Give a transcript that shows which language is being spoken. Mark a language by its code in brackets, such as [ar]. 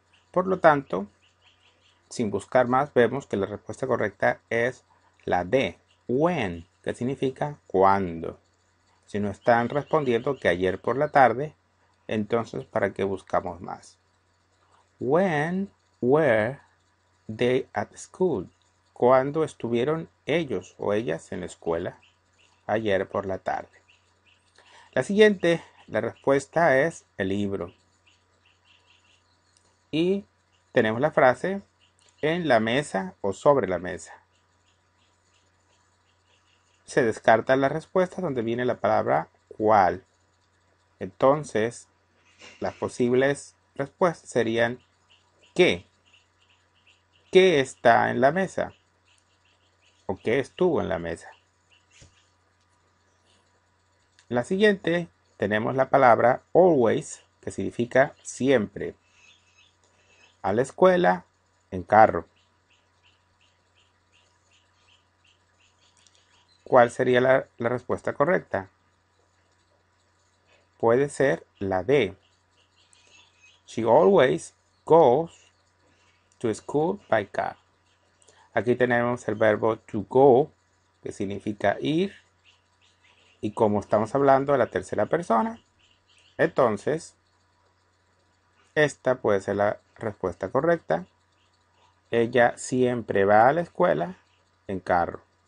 [es] Por lo tanto, sin buscar más, vemos que la respuesta correcta es la D, when, que significa cuándo. Si no están respondiendo que ayer por la tarde, entonces ¿para qué buscamos más? [en] When were they at school? [es] ¿Cuándo estuvieron ellos o ellas en la escuela? Ayer por la tarde. La siguiente, la respuesta es el libro. Y tenemos la frase en la mesa o sobre la mesa. Se descarta la respuesta donde viene la palabra cuál. Entonces, las posibles respuestas serían ¿qué? ¿Qué está en la mesa? ¿O qué estuvo en la mesa? La siguiente tenemos la palabra always, que significa siempre. A la escuela, en carro. ¿Cuál sería la respuesta correcta? Puede ser la D. [en] She always goes to school by car. [es] Aquí tenemos el verbo to go, que significa ir. Y como estamos hablando de la tercera persona, entonces esta puede ser la respuesta correcta. Ella siempre va a la escuela en carro.